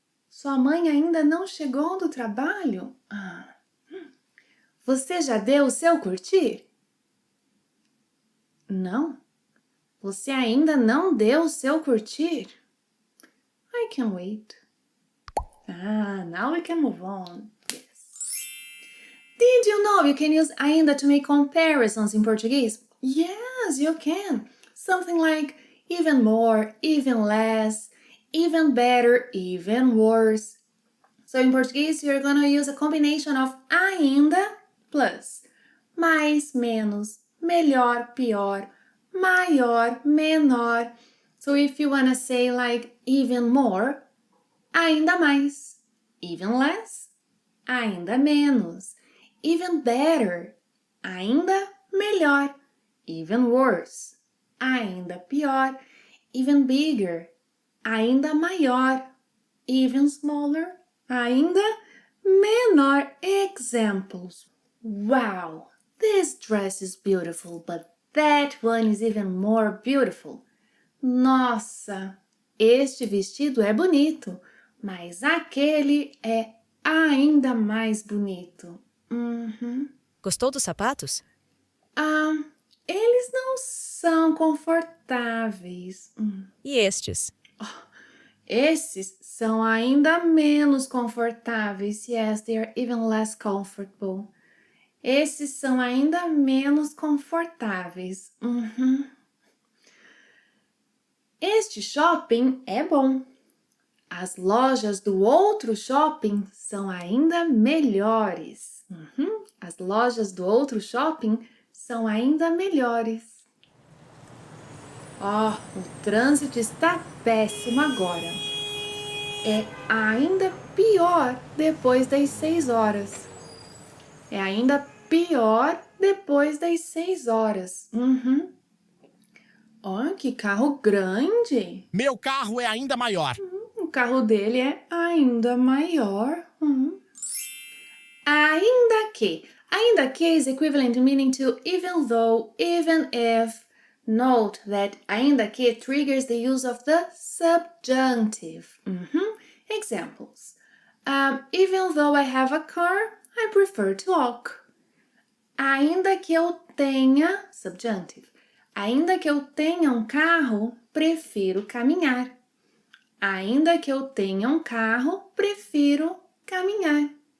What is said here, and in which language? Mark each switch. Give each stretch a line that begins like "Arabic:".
Portuguese: Sua mãe ainda não chegou do trabalho? Você já deu o seu curtir? Não. Você ainda não deu o seu curtir?
English: I can wait. Now we can move on. Yes. Did you know you can use ainda to make comparisons in Portuguese? Yes, you can. Something like even more, even less, even better, even worse. So in Portuguese, you're gonna use a combination of ainda plus mais, menos, melhor, pior, maior, menor. So if you wanna say like even more, ainda mais, even less, ainda menos, even better, ainda melhor, even worse, ainda pior, even bigger, ainda maior, even smaller, ainda menor. Examples. Wow, this dress is beautiful, but that one is even more beautiful.
Portuguese: Nossa, este vestido é bonito, mas aquele é ainda mais bonito. Gostou dos sapatos? Ah, eles não são confortáveis. E estes? Esses são ainda menos confortáveis.
English: Yes, they are even less comfortable.
Portuguese: Esses são ainda menos confortáveis. Este shopping é bom. As lojas do outro shopping são ainda melhores. As lojas do outro shopping são ainda melhores. O trânsito está péssimo agora. É ainda pior depois das 6 horas. É ainda pior depois das 6 horas. Que carro grande! Meu carro é ainda maior. O carro dele é ainda maior. Ainda que.
English: Ainda que is equivalent meaning to even though, even if. Note that ainda que triggers the use of the subjunctive. Examples. Even though I have a car, I prefer to walk.
Portuguese: Ainda que eu tenha,
English: subjunctive.
Portuguese: Ainda que eu tenha um carro, prefiro caminhar. Ainda que eu tenha um carro, prefiro caminhar.